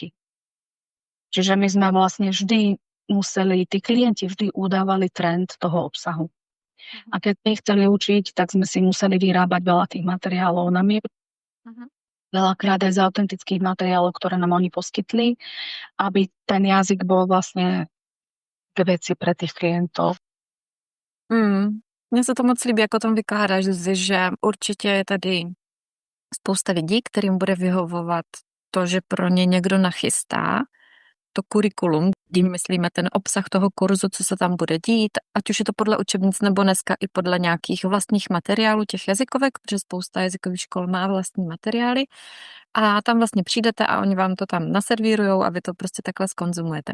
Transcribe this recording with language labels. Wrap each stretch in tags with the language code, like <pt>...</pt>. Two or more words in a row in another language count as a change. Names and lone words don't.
<sk>Čiže my sme vlastne vždy tí klienti vždy udávali trend toho obsahu. A keď sme ich chceli učiť, tak sme si museli vyrábať veľa tých materiálov na mieru. Veľakrát aj z autentických materiálov, ktoré nám oni poskytli, aby ten jazyk bol vlastne k veci pre tých klientov.</sk> <cs>Mně se to moc líbí, jak o tom vykládáš, že určitě je tady spousta lidí, kterým bude vyhovovat to, že pro ně někdo nachystá to kurikulum, tím myslíme ten obsah toho kurzu, co se tam bude dít, ať už je to podle učebnic nebo dneska i podle nějakých vlastních materiálů těch jazykovek, protože spousta jazykových škol má vlastní materiály a tam vlastně přijdete a oni vám to tam naservírujou a vy to prostě takhle skonzumujete.</cs>